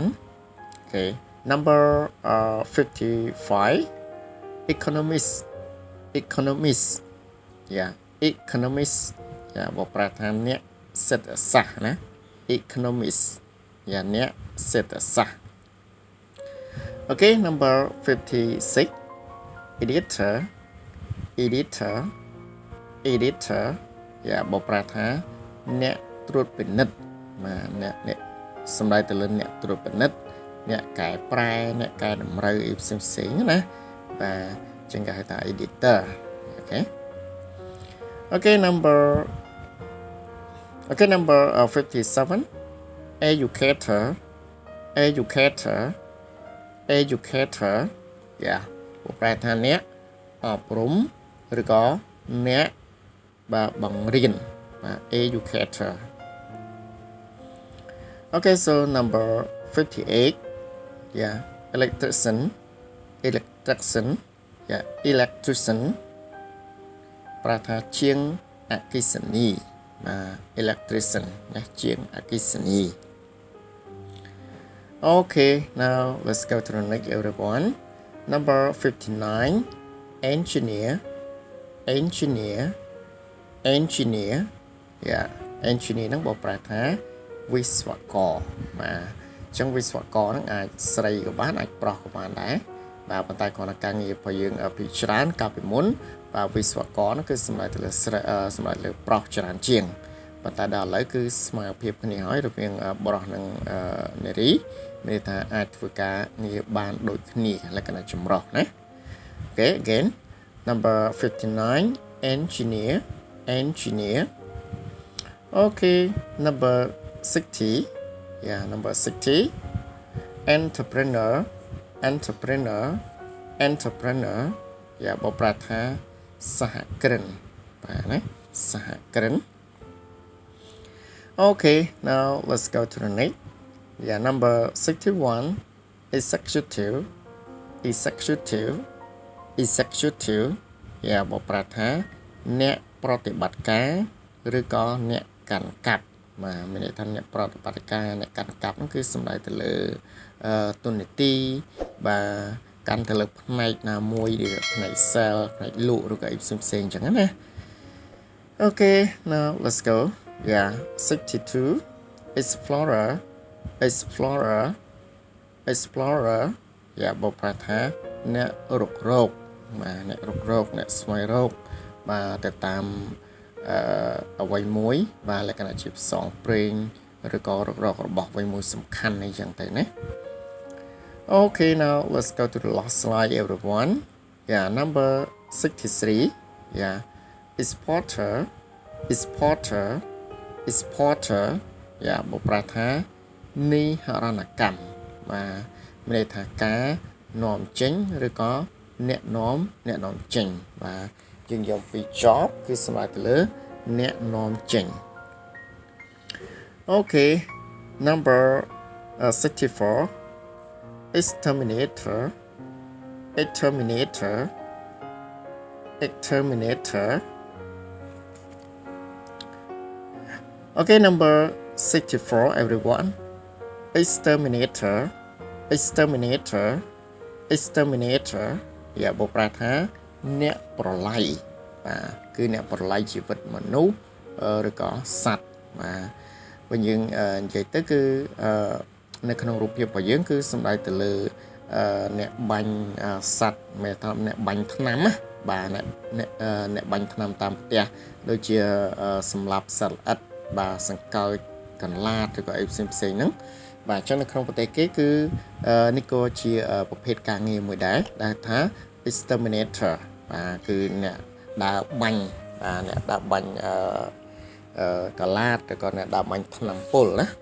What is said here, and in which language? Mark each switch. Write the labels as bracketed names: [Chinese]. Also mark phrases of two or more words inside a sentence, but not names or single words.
[English] Okay, number 55. Economist. Yeah, economist. Yeah, [Khmer] បកប្រែថាអ្នកសេដ្ឋសាស្ត្រណា economist. [English] Yeah, [Khmer] អ្នកសេដ្ឋសាស្ត្រ [English] Okay, number 56. Editor. Yeah, [Khmer] បកប្រែថាអ្នកត្រួតពិនិត្យបាទអ្នកសំដៅទៅលើអ្នកត្រួតពិនិត្យអ្នកកែប្រែអ្នកកែតម្រូវអីផ្សេងៗណាបាទចឹងគេហៅថា editor. [English] Okay, number 57. Educator. Yeah, [Khmer] បកប្រែថាអ្នកអប់រំឬក៏អ្នកបាទបង្រៀនបាទ educator. [English] Okay, so number 58. Yeah, electrician. Yeah, electrician [Khmer] ប្រែថាជាងអគ្គិសនីបាទ [English] electrician [Khmer] ណាជាងអគ្គិសនី [English] Okay, now let's go to the next everyone. Number 59. Engineer. engineer engineer yeah engineer [Khmer] ហ្នឹងបកប្រែថាវិស្វករបាទអញ្ចឹងវិស្វករហ្នឹងអាចស្រីក៏បានអាចប្រុសក៏បានដែរបាទ ប៉ុន្តែគ្រាន់តែការងាររបស់យើងពីច្រើនកាលពីមុនបាទវិស្វករហ្នឹងគឺសម្រាប់ទៅ លើសម្រាប់លើប្រុសច្រើនជាងប៉ុន្តែដល់ឥឡូវគឺស្មើភាពគ្នាហើយរវាង បុរសនិងនារីមានន័យថាអាចធ្វើការងារបានដូចគ្នាលក្ខណៈចម្រុះណា [English] Okay again number 59 engineer engineer okay number 60 yeah number 60 entrepreneur entrepreneur entrepreneur [Khmer] យ៉ាបប្រែថាសហគ្រិនបាទណាសហគ្រិន [English] okay now let's go to the next yeah number 61 executive executive executive [Khmer] យ៉ាបប្រែថាអ្នកប្រតិបត្តិការឬក៏អ្នកកាន់កាប់បាទមានន័យថាអ្នកប្រតិបត្តិការអ្នកកាន់កាប់ ហ្នឹងគឺសំដៅទៅលើទុននីតិបាទកាន់ទៅលើផ្នែកណាមួយឬផ្នែក sell ផ្នែកលក់ឬក៏អីផ្សេងៗអញ្ចឹងណា [English] Okay now let's go yeah 62 explorer explorer explorer [Khmer] យ៉ាបប្រែថាអ្នករុករកបាទអ្នករុករកអ្នកស្វែងរកបាទទៅតាមអ្វី មួយបាទលក្ខណៈជាផ្សងព្រេងឬក៏រុករករបស់អ្វីមួយសំខាន់អីចឹងទៅ ណា [English] Okay now let's go to the last slide everyone yeah number 63 yeah exporter exporter exporter [Khmer] យ៉ាបប្រែថានីហរណកម្មបាទមានន័យថាការនាំចេញឬក៏អ្នកនាំចេញបាទយើងយកពី job គឺសម្រាប់ទៅលើអ្នកនាំចេញ [English] Okay number 64 exterminator exterminator exterminator Okay number 64 everyone exterminator exterminator exterminator [Khmer] យ៉ាបប្រែថាអ្នកប្រឡ័យបាទគឺអ្នកប្រឡ័យជីវិតមនុស្ស ឬក៏សត្វបាទវិញយើងនិយាយទៅគឺនៅក្នុងរូបភាពរបស់យើងគឺសំដៅទៅលើអ្នក បាញ់សត្វមេថាអ្នកបាញ់ថ្នាំណាបាទអ្នកបាញ់ថ្នាំតាមផ្ទះដូចជាសម្លាប់សត្វល្អិតបាទសង្កោចកន្លាតឬក៏អីផ្សេងហ្នឹងបាទអញ្ចឹងនៅក្នុងប្រទេសគេគឺនេះក៏ជាប្រភេទការងារមួយដែរដែលថា exterminator បាទគឺអ្នកដើរបាញ់បាទអ្នកដើរបាញ់កន្លាតឬក៏អ្នកដើរបាញ់ថ្នាំពុលណា